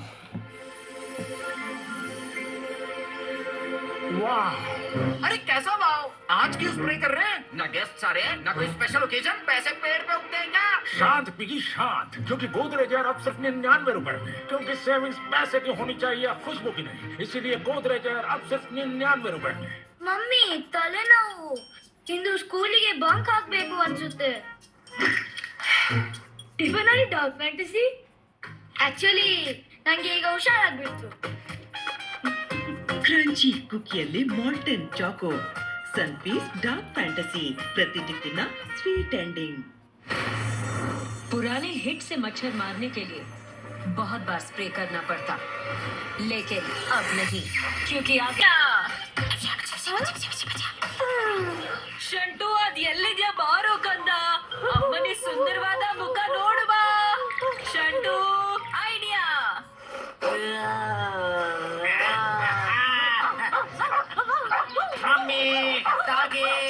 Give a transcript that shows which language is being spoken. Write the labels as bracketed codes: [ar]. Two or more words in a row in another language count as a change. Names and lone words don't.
[hi] वाह, अरे कैसा वाव, आज क्यों स्प्रे कर रहे हैं? ना गेस्ट आ रहे हैं, ना कोई [en] special occasion, [hi] पैसे पेड़ पे उगते हैं क्या? शांत पिगी शांत, क्योंकि गोदरेज एयर अब सिर्फ 99 रुपए में, क्योंकि सेविंग्स पैसे की होनी चाहिए, खुशबू की नहीं, इसीलिए गोदरेज एयर अब सिर्फ 99 रुपए में। [kn] ಮಮ್ಮಿ ತಲೆನೋವು, ಇಂದು ಸ್ಕೂಲಿಗೆ ಬಂಕ್ ಹಾಕ್ಬೇಕು ಅನ್ಸುತ್ತೆ. ಟಿಫನ್ ಅಲ್ಲಿ ಡಾಗ್ ಫ್ಯಾಂಟಸಿ, ಆಕ್ಚುಲಿ ನಂಗೆ ಈಗ ಹುಷಾರಾಗ್ಬಿಡ್ತು. ಕ್ರಂಚಿ ಕುಕಿಯಲ್ಲಿ ಮಾಲ್ಟನ್ ಚಾಕೋ, ಸನ್ಪೀಸ್ ಡಾರ್ಕ್ ಫ್ಯಾಂಟಸಿ, ಪ್ರತಿ ಟಿಫಿನ್ [en] sweet ending. [hi] पुराने हिट से मच्छर मारने के लिए बहुत बार स्प्रे करना पड़ता, लेकिन अब नहीं, क्योंकि आ गया ಶಂಟು. [kn] ಅದ್ ಎಲ್ಲಿದ್ಯಾ? ಬಾರೋ ಕಂದ, ಅಮ್ಮನಿ ಸುಂದರವಾದ ಮುಖ ನೋಡು ಬಾ. ಶಂಟು ಐಡಿಯಾ. [hi] मम्मी तागे